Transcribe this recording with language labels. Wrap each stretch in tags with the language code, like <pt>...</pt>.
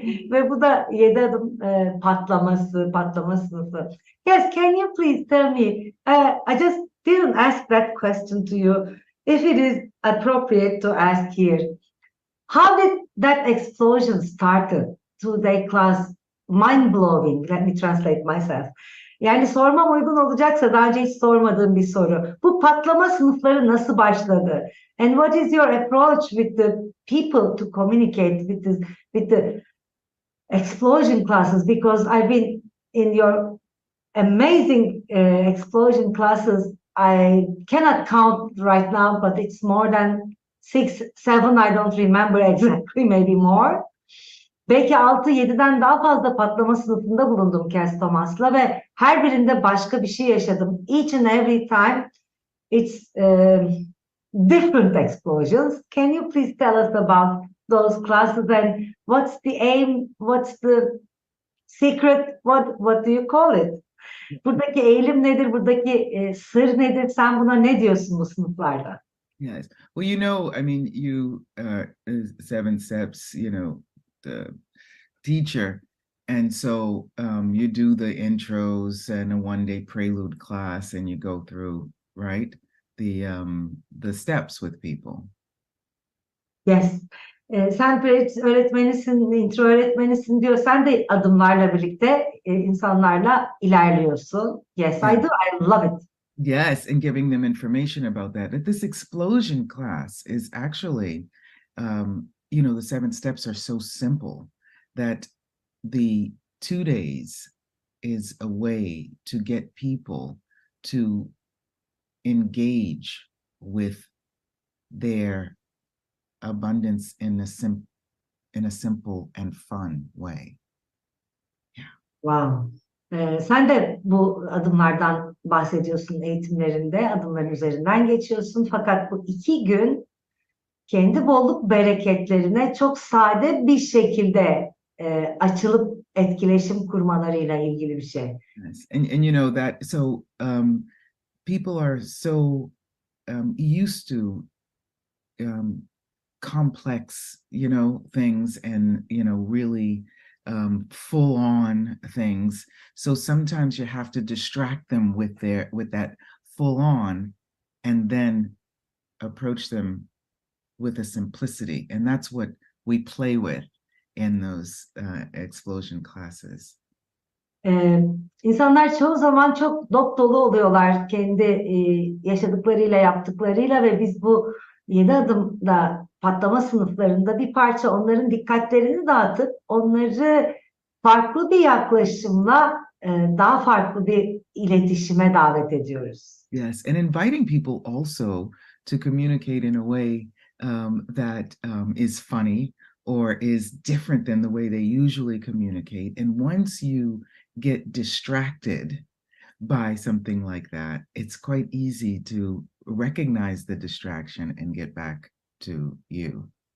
<tr>Ve bu da 7 adım patlama sınıfı.</tr> <en>Yes, can you please tell me, I just didn't ask that question to you, if it is appropriate to ask here. How did that explosion started today class? Mind-blowing, let me translate myself.</en> <tr>Yani sormam uygun olacaksa daha önce hiç sormadığım bir soru. Bu patlama sınıfları nasıl başladı?</tr> <en>And what is your approach with the people to communicate with the explosion classes? Because I've been in your amazing explosion classes. I cannot count right now, but it's more than 6, 7, I don't remember exactly, maybe more.</en> <tr>Belki 6-7'den daha fazla patlama sınıfında bulundum Kass Thomas'la ve her birinde başka bir şey yaşadım.</tr> <en>Each and every time it's different explosions. Can you please tell us about those classes and what's the aim, what's the secret, what do you call it?</en> <tr>Buradaki eğilim nedir, buradaki sır nedir? Sen buna ne diyorsun bu sınıflarda?</tr> <en>Yes. Well, I mean, you 7 steps, the teacher, and so you do the intros and a 1-day prelude class, and you go through, right, the steps with people. Yes.</en> <tr>Sen öğretmenisin, intro öğretmenisin diyor. Sen de adımlarla birlikte insanlarla ilerliyorsun.</tr> <en>Yes, I do. I love it. Yes, and giving them information about that. That this explosion class is actually, the 7 steps are so simple that the 2 days is a way to get people to engage with their abundance in a simple and fun way. Yeah. Wow.</en> <tr>Sen de bu adımlardan bahsediyorsun eğitimlerinde, adımların üzerinden geçiyorsun. Fakat bu 2 gün kendi bolluk bereketlerine çok sade bir şekilde açılıp etkileşim kurmalarıyla ilgili bir şey.</tr> <en>Yes. And you know that, so people are so used to complex, things, and, really full on things. So sometimes you have to distract them with that full on, and then approach them with a simplicity. And that's what we play with in those explosion classes.</en> <tr>İnsanlar çoğu zaman çok dop dolu oluyorlar kendi yaşadıklarıyla, yaptıklarıyla ve biz bu 7 adımda patlama sınıflarında bir parça onların dikkatlerini dağıtıp onları farklı bir yaklaşımla daha farklı bir iletişime davet ediyoruz.</tr> <en>Yes, and inviting people also to communicate in a way that is funny or is different than the way they usually communicate. And once you get distracted by something like that, it's quite easy to recognize the distraction and get back to you.</en>